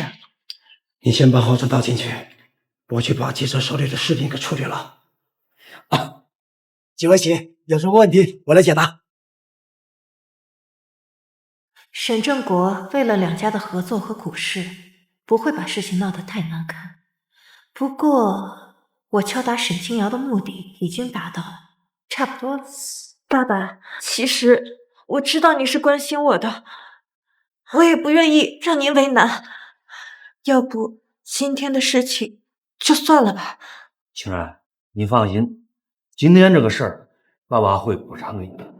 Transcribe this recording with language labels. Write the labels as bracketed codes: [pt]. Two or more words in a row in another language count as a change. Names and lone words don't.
[zh] 你先把浩哲帶進去，我去把記者手裡的視頻給處理了。啊，幾位請，有什麼問題我來解答。沈正國為了兩家的合作和股市，不會把事情鬧得太難看。不過，我敲打沈清瑤的目的已經達到了，差不多了。爸爸，其實我知道你是關心我的，我也不愿意讓您为难，要不今天的事情就算了吧。青然，你放心，今天这个事儿，爸爸会补偿给你的。